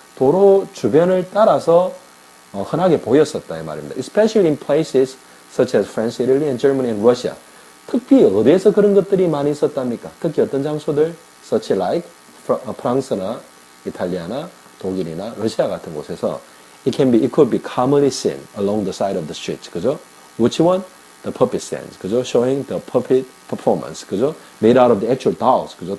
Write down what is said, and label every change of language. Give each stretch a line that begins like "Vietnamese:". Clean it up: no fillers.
Korean: 도로 주변을 따라서 흔하게 보였었다 이 말입니다.
English: Especially in places such as France, Italy, and Germany, and Russia.
Korean: 특히 어디에서 그런 것들이 많이 있었답니까? 특히 어떤 장소들?
English: such like
Korean: 프랑스나 이탈리아나 독일이나 러시아 같은 곳에서
English: it could be commonly seen along the side of the streets.
Korean: 그죠?
English: Which one? The puppet stands. 그죠? Showing the puppet performance.
Korean: 그죠?
English: Made out of the actual dolls. 그죠?